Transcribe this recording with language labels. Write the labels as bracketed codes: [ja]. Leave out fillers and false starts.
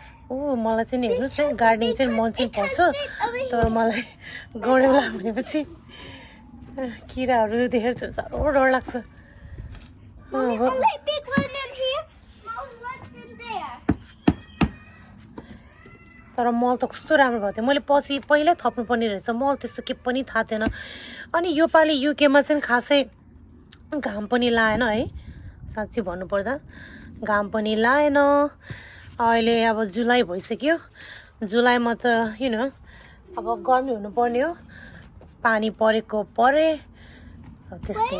[ne] Oh, मलाई चाहिँ नि हेर्नुस् है गार्डनिङ चाहिँ मन चाहिँ पर्छ तर मलाई गऱ्योला भनेपछि किराहरू देखेर चाहिँ साह्रो डर लाग्छ [en] Mommy, only big one in here. Small ones in there. [ne] तर मल त कस्तो राम्रो भएको थियो मैले पछि पहिल्यै थप्नुपर्ने रहेछ मल त्यस्तो के पनि थाहा थिएन अनि योपालि युकेमा चाहिँ खासै घाम पनि लाएन है साँच्चै भन्नुपर्दा घाम पनि लाएन अहिले अब जुलाई भइसक्यो जुलाईमा त अब गर्मी हुनुपर्ने हो पानी परेको परे त्यस्तै